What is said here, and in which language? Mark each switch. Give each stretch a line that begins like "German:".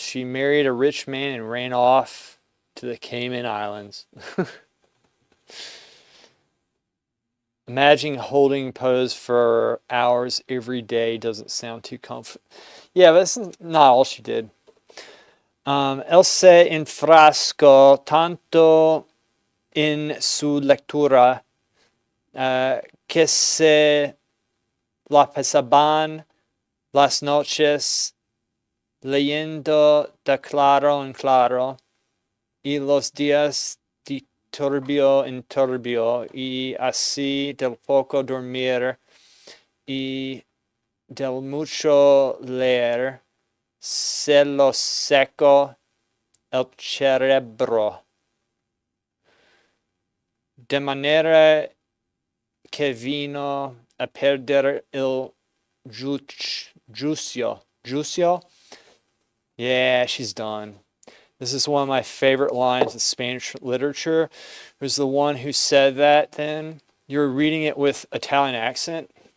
English: She married a rich man and ran off to the Cayman Islands. Imagining holding pose for hours every day doesn't sound too comfortable. Yeah, but that's not all she did.
Spanish: Él se enfrascó tanto en su lectura que se la pasaban las noches leyendo de claro en claro y los días de turbio en turbio y así del poco dormir y del mucho leer se lo secó el cerebro. De manera que vino a perder el juicio. Juicio?
English: Yeah, she's done. This is one of my favorite lines of Spanish literature. There's the one who said that then. You were reading it with Italian accent.